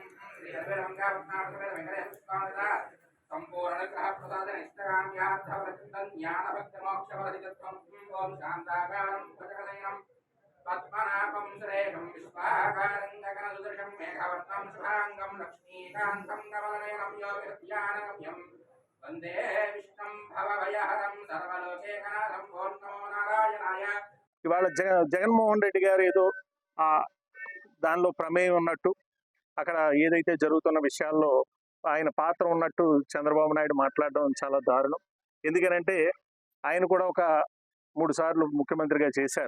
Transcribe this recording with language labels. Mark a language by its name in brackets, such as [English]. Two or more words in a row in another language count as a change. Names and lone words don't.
[Sanskrit] श्रीरविरमङ्गावत्नामसमेत वेङ्कटेश्वरस्वामिनः सम्पूर्णग्रह प्रसादनिष्ठकाम्यार्थवृत्तं ज्ञानभक्तमोक्षफलदितत्वं ओं शान्ताकारं भजगदैनं पद्मनाभं सुरेशं विश्वाकारं गगनसुदृशं मेघवर्णं शुभाङ्गं लक्ष्मीकान्तं कमलनयनं योगिर्ध्यानगम्यं वन्दे विष्णुं भवभयहरं सर्वलोकैकनाथं ओं नमो नारायणाय. [Telugu] ఇవాళ జగన్మోహన్ రెడ్డి గారు ఏదో దానిలో ప్రమేయం ఉన్నట్టు, అక్కడ ఏదైతే జరుగుతున్న విషయాల్లో ఆయన పాత్ర ఉన్నట్టు చంద్రబాబు నాయుడు మాట్లాడడం చాలా దారుణం. ఎందుకనంటే ఆయన కూడా ఒక 3 సార్లు ముఖ్యమంత్రిగా చేశారు.